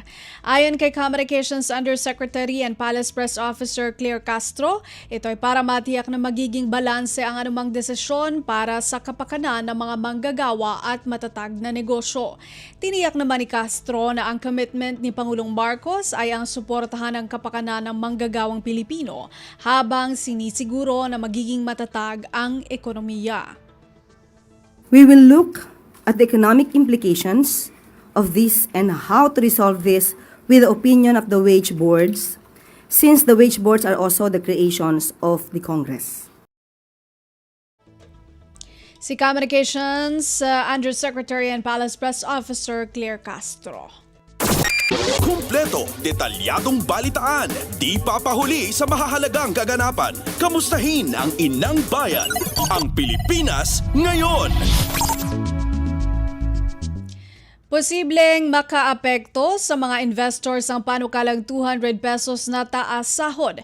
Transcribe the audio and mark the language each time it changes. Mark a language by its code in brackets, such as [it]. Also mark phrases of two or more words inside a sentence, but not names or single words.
[tl] Ayon kay [en] Communications Undersecretary and Palace Press Officer [tl] Claire Castro, ito ay para matiyak na magiging balanse ang anumang desisyon para sa kapakanan ng mga manggagawa at matatag na negosyo. Tiniyak naman ni Castro na ang commitment ni Pangulong Marcos ay ang suportahan ng kapakanan ng manggagawang Pilipino habang sinisiguro na magiging matatag ang ekonomiya. [en] We will look at the economic implications of this and how to resolve this with the opinion of the wage boards, since the wage boards are also the creations of the Congress. [tl] Si [en] Communications Undersecretary and Palace Press Officer [tl] Claire Castro. Kumpleto, detalyadong balitaan, di papahuli sa mahahalagang kaganapan. Kamustahin ang inang bayan, ang Pilipinas ngayon. Posibleng makaapekto sa mga investors ang panukalang 200 pesos na taas sahod.